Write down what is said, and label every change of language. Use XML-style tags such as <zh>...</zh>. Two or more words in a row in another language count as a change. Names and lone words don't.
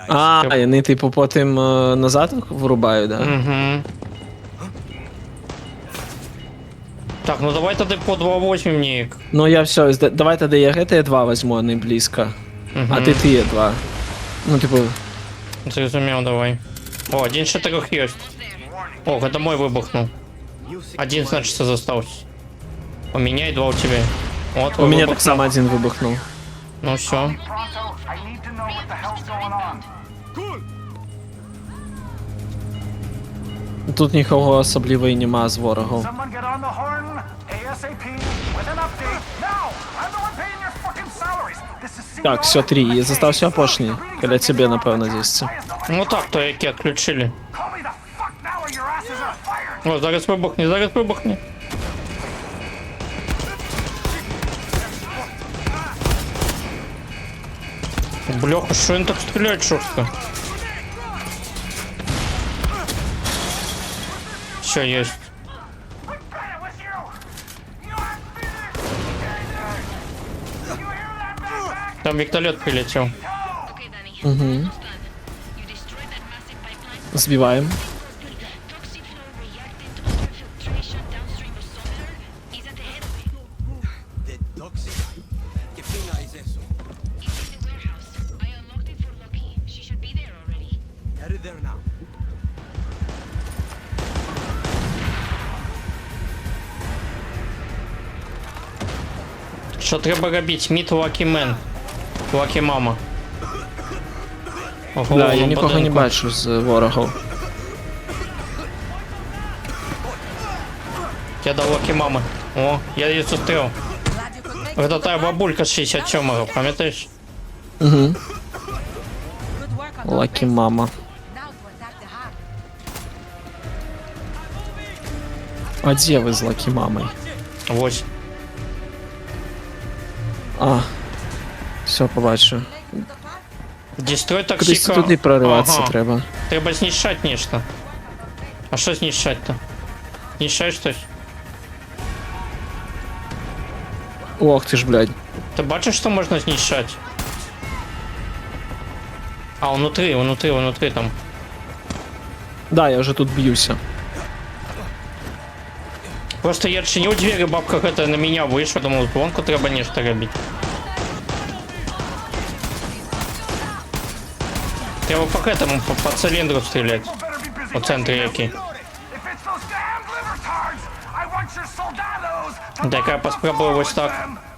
<uk>А, і вони типу потім назад вирубають, да? Угу. Так, ну давай тоді по 2.8 нік. Ну я все, давай тоді я GTA 2 візьму, а не близько. А ти є 2. Ну, типу, Зрозумів, давай. О, 1,4 є.</uk> <ru>О, это мой вибухнув. Music 1, значит, застался. У меня и 2 у тебя. Вот,</ru> <uk>у мене так само один вибухнув. Ну все.</uk> <en>Pronto, I need to know what the hell's going on. Cool.</en> <uk>Тут нікого особливо і нема з ворогом.</uk> <en>Someone get on the horn ASAP with an update. Now! I'm the one paying your fucking salaries. This is CEO.</en> <uk>Так, все, 3. І застався опошній. Коля тебе, напевно, десь. Ну так, то які отключили.</uk> <en>Call me the fuck now or your asses are fired.</en> <uk>О, зараз вибухне, зараз вибухне. Бляха, що він так стріляє жорстко?</uk> <ru>Все, есть.</ru> <en>It was you. You are finished. You hear that, backpack?</en> <ru>Там вертолет прилетел.</ru> <en>Okay, Danny. Almost done. You destroyed that massive pipeline.</en> <uk>Збиваємо.</uk> <en>Toxic flow reacting to ultrafiltration downstream of Solar is at the head of it. The toxic.</en> <es>¿Qué pinga es eso?</es> <en>It's in the warehouse. I unlocked it for Loki. She should be there already. Headed there now.</en> <uk>Що треба робити? Міт Лакі Мен. Лакі Мама. В Да, я головному нікого не будинку. бачу з ворогів. Я дав Лакі Мами. О, я її зустрів.</uk> <ru>Это та бабулька</ru> <uk>з 67-го, пам'ятаєш? Угу.</uk> <en>Good work on</en> <uk>Лакі мама.</uk> <en>Now to attack the heart.</en> <uk>А де ви з Лакі мамою? Ось. А. Все, побачу. Дестрой Кудись токсика. туди прориватися Ага. треба. Треба знищать нечто. А що знищать-то? Знищаєш щось? Ох ти ж, блядь.</uk> <ru>Ты бачишь, что можно знищать? А, внутри там.</ru> <uk>Да, я вже тут б'юся. Просто я відчинив двері, бабка</uk> <ru>это на меня</ru> <uk>вийшла, думав, звонку треба нечто робити. Треба</uk> <ru>по этому,</ru> <uk>по цилиндру стрілять. По центрі який. Так, я поспробую ось так.</uk>